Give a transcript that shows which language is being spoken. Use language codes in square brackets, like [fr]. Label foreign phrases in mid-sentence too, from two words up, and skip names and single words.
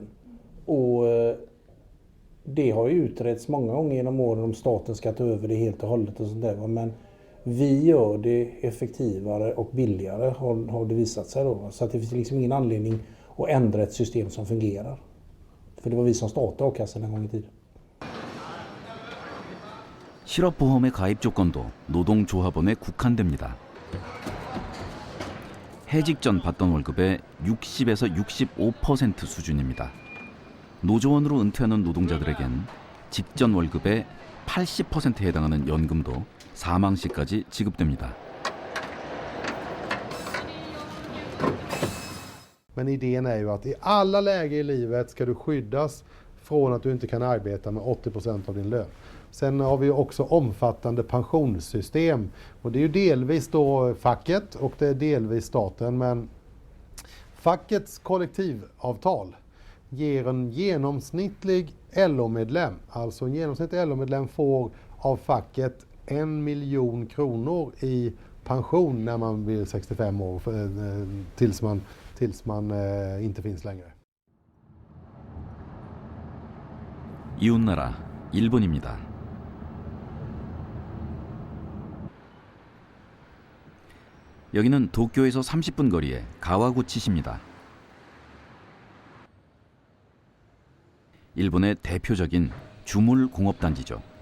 [sv] Och det har ju utretts många gånger genom åren om staten ska ta över det helt och hållet och sånt där. Men vi gör det effektivare och billigare har det visat sig då. Så att det finns liksom ingen anledning att ändra ett system som fungerar. För det var vi som startade a-kassan en gång i tiden. [ko] 실업보험의 가입 조건도 노동조합원에 국한됩니다. 해직 전 받던 월급의 60에서 65% 수준입니다. 노조원으로 은퇴하는 노동자들에겐 직전 월급의 80%에 해당하는 연금도 사망 시까지 지급됩니다. [sv] Men idén är ju att i alla lägen i livet ska du skyddas från att du inte kan arbeta med 80% av din lön. Sen har vi också omfattande pensionssystem och det är ju delvis då facket och det är delvis staten, men fackets kollektivavtal ger en genomsnittlig LO-medlem, alltså en genomsnittlig LO-medlem får av facket 1 miljon kronor i pension när man blir 65 år tills man inte finns längre. [ko] 이웃나라 일본입니다. 여기는 도쿄에서 30분 거리의 가와구치시입니다. 일본의 대표적인 주물 공업단지죠.